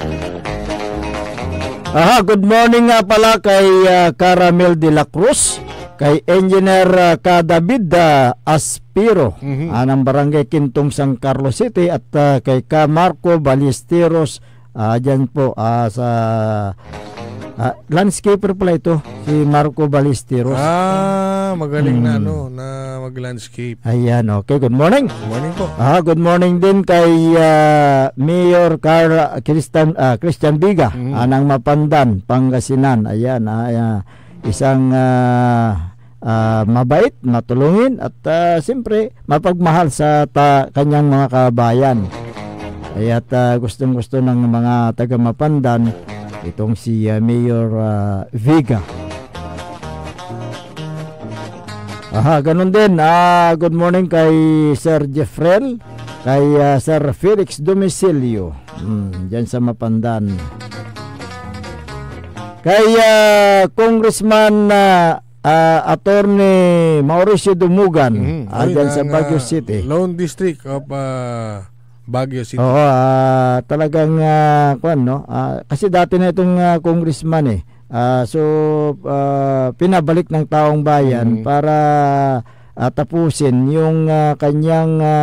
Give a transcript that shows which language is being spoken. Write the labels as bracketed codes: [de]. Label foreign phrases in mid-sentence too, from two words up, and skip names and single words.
[en] Good morning [tl] nga pala kay Caramel de la Cruz, kay Engineer David Aspiro ng Barangay Quintong San Carlos City at kay Ka Marco Ballesteros dyan po sa landscaper pala ito, si Marco Ballesteros. Magaling na na mag-landscape. Ayan, [en] okay. Good morning. Good morning po. Good morning [tl] din kay Mayor Christian Biga ng Mapandan, Pangasinan. Ayan, isang mabait, matulungin at siyempre mapagmahal sa kanyang mga kabayan. At gustong-gusto ng mga taga Mapandan itong si Mayor Viga. Ganun din. [en] Good morning [tl] kay Sir Jeffrel, kay Sir Felix Domicilio dyan sa Mapandan, kay Congressman Attorney Mauricio Dumugan dyan sa Baguio City, [en] Lone District of Baguio City. [tl] Talagang kasi dati na itong congressman pinabalik ng taong bayan para tapusin yung kanyang